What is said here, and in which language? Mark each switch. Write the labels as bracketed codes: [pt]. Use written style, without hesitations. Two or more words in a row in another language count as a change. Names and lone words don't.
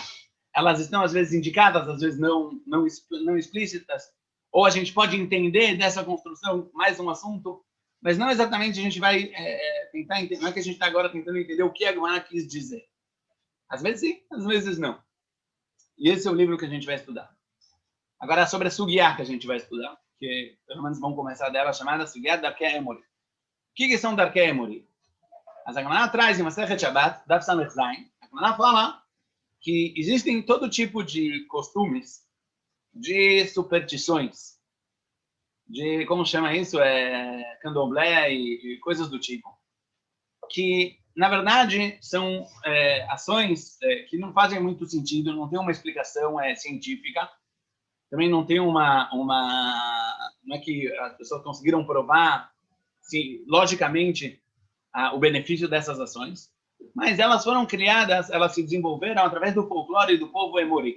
[pt] Elas estão, às vezes, indicadas, às vezes não explícitas, ou a gente pode entender dessa construção mais um assunto, mas não exatamente a gente vai tentar entender, não é que a gente está agora tentando entender o que a Gemara quis dizer. Às vezes sim, às vezes não. E esse é o livro que a gente vai estudar. Agora, sobre a Sugiyah que a gente vai estudar, que pelo menos vamos começar dela, chamada Sugiyah Darkei Emori. O que são Darkei Emori? A Gemara traz em Masechet Shabbat, Daf Samech Zayin, a Gemara fala que existem todo tipo de costumes, de superstições, de, como chama isso, candomblé e coisas do tipo, que, na verdade, são ações que não fazem muito sentido, não tem uma explicação científica, também não tem não é que as pessoas conseguiram provar, logicamente, o benefício dessas ações, mas elas foram criadas, elas se desenvolveram através do folclore do povo Emori.